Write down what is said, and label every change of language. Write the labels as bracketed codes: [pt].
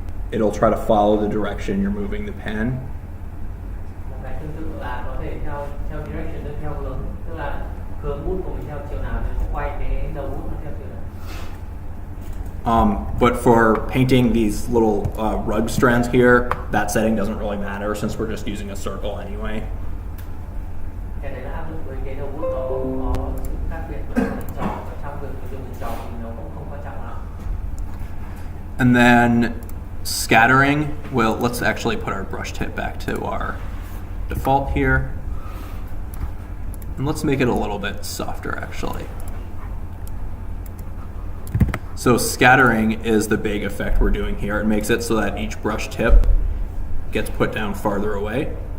[en] It'll try to follow the direction you're moving the pen. [vi] Một cái tương tự là có thể theo direction tức theo hướng, tức là hướng bút của mình theo chiều nào thì sẽ quay cái đầu bút nó theo chiều nào. [en] But for painting these little rug strands here, that setting doesn't really matter since we're just using a circle anyway. [vi] Cái đấy là áp dụng với cái đầu bút nó có sự khác biệt với hình tròn, và trong việc dùng hình tròn thì nó cũng không quan trọng lắm. [en] And then scattering, well, let's actually put our brush tip back to our default here. And let's make it a little bit softer actually. So scattering is the big effect we're doing here. It makes it so that each brush tip gets put down farther away.